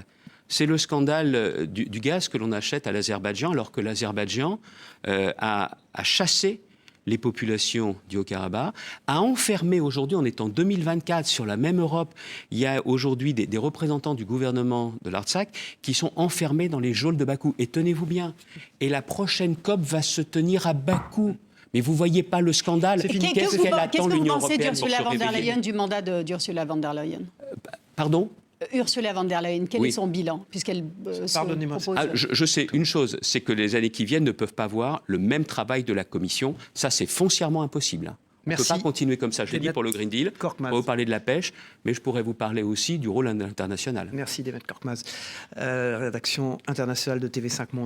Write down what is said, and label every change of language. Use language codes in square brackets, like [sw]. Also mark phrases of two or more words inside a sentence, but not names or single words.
[fr] C'est le scandale du gaz que l'on achète à l'Azerbaïdjan, alors que l'Azerbaïdjan a chassé les populations du Haut-Karabakh, a enfermé aujourd'hui, on est en 2024, sur la même Europe, il y a aujourd'hui des représentants du gouvernement de l'Artsakh qui sont enfermés dans les geôles de Bakou. Et tenez-vous bien, et la prochaine COP va se tenir à Bakou. Mais vous ne voyez pas le scandale. Qu'est-ce que vous pensez d'Ursula von der Leyen, du mandat d'Ursula von der Leyen? Pardon? Ursula von der Leyen, quel est son bilan, puisqu'elle Pardonnez-moi. Je sais une chose, c'est que les années qui viennent ne peuvent pas voir le même travail de la Commission. Ça, c'est foncièrement impossible. On ne peut pas continuer comme ça. Je l'ai dit pour le Green Deal. On va vous parler de la pêche, mais je pourrais vous parler aussi du rôle international. Merci, Demet Korkmaz, rédaction internationale de TV5 Monde.